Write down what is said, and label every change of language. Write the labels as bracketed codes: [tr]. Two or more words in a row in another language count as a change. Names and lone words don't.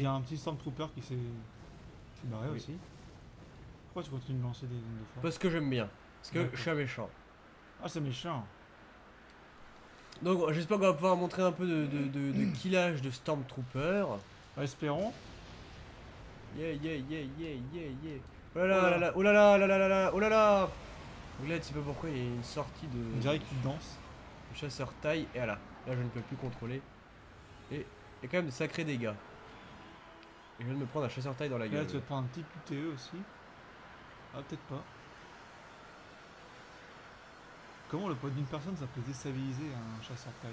[fr] y a un petit Stormtrooper qui s'est barré Oui. aussi. Pourquoi tu continues de lancer des ondes de force? Parce que j'aime bien. Parce que D'accord. je suis un méchant. Ah, c'est méchant. Donc j'espère qu'on va pouvoir montrer un peu de killage de Stormtrooper. Bah, espérons. Yeah, yeah, yeah, yeah, yeah, yeah. Oh là là là, oh là là là là là là, oh là là. Donc là, tu sais pas pourquoi, il y a une sortie On de dirait qu'il danse. chasseur taille. Et voilà, là je ne peux plus contrôler. Et il y a quand même de sacrés dégâts. Et je viens de me prendre un chasseur taille dans la Et là, gueule. tu vas te prendre un petit QTE aussi. Ah, peut-être pas. Comment le poids d'une personne ça peut déstabiliser un chasseur de taille?